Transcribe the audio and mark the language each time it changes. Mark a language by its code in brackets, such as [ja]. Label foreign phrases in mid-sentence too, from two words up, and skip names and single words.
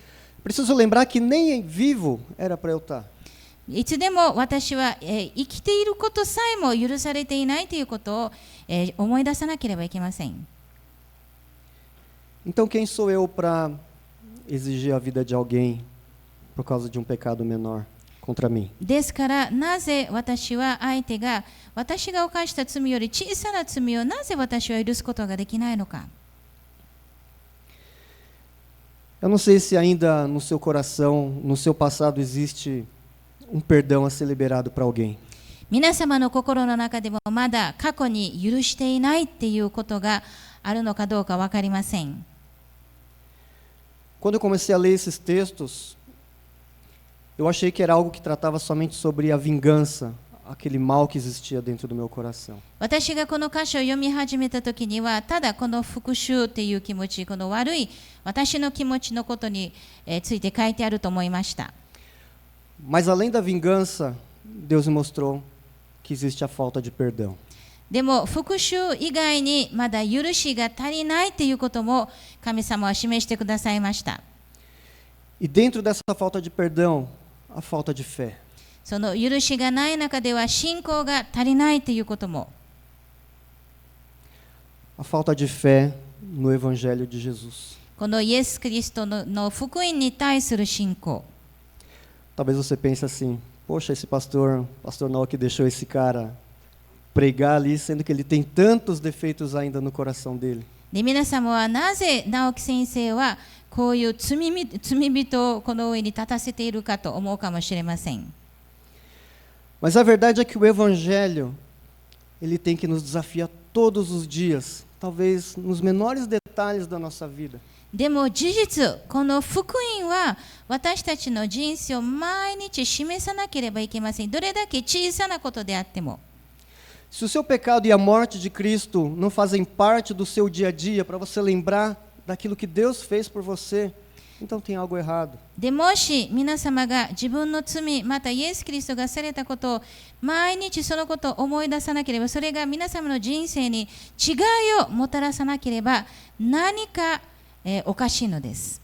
[pt] Preciso lembrar que nem vivo era para eu estar. [ja] いつでも私は、生きていることさえも許されていないということを、思い出さなければいけません。 [pt] Então quem sou eu para exigir a vida de alguém por causa de pecado menor contra mim? [ja] ですからなぜ私は相手が私が犯した罪より小さな罪をなぜ私は許すことができないのか。 [pt] Eu não sei se ainda no seu coração, no seu passado existe perdão a ser liberado para alguém. [ja] 皆様の心の中でもまだ過去に許していないっていうことがあるのかどうか分かりません。 [pt] Quando eu comecei a ler esses textos, eu achei que era algo que tratava somente sobre a vingança, aquele mal que existia dentro do meu coração. [ja] 私がこの箇所を読み始めた時には、ただこの復讐っていう気持ち、この悪い私の気持ちのことについて書いてあると思いました。 [pt] Mas além da vingança, Deus me mostrou que existe a falta de perdão. [ja] でも復讐以外にまだ許しが足りないということも神様は示してくださいました。 [pt] E dentro dessa falta de perdão, a falta de fé. [ja] その許しがない中では信仰が足りないということも。 [pt] A falta de fé no Evangelho de Jesus. [ja] このイエス・キリストの福音に対する信仰。 [pt] Talvez você pense assim: poxa, esse pastor Naoki deixou esse cara pregar ali, sendo que ele tem tantos defeitos ainda no coração dele. [ja] で、皆様はなぜ直樹先生はこういう罪人をこの上に立たせているかと思うかもしれません。 [pt] Mas a verdade é que o Evangelho, ele tem que nos desafiar todos os dias, talvez nos menores detalhes da nossa vida. [ja] でも事実、この福音は私たちの人生を毎日示さなければいけません。どれだけ小さなことであっても。 [pt] Se o seu pecado e a morte de Cristo não fazem parte do seu dia a dia, para você lembrar daquilo que Deus fez por você, então tem algo errado. [ja] でもし皆様が自分の罪、またイエス・キリストがされたことを毎日そのことを思い出さなければ、それが皆様の人生に違いをもたらさなければ何かおかしいのです。